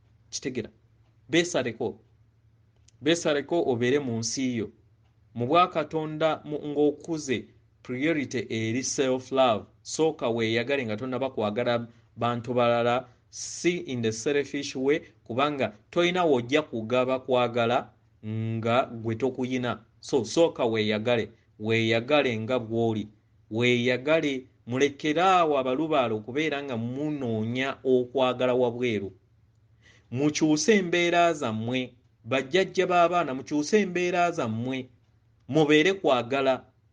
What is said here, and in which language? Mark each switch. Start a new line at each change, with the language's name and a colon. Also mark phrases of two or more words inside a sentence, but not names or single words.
Ganda: Kitegera? Beesaleko. Beesaleko obeere mu nsi yo. Mu bwakatonda mu-, ng'okuze, priority eri
English: self love.
Ganda: Sooka weeyagale nga tonnaba kwagala bantu balala, si
English: in the selfish way,
Ganda: kubanga toyina wojja kugaba kwagala nga gwe tokuyina. So, sooka weeyagale. Weeyagale nga bw'oli. Weeyagale, mulekeraawo abalubaale okubeera nga munoonya okwagala wabweru. Mukyuse embeera zammwe, bajjajja b'abaana, mukyuse embeera zammwe, mubeere kwagala.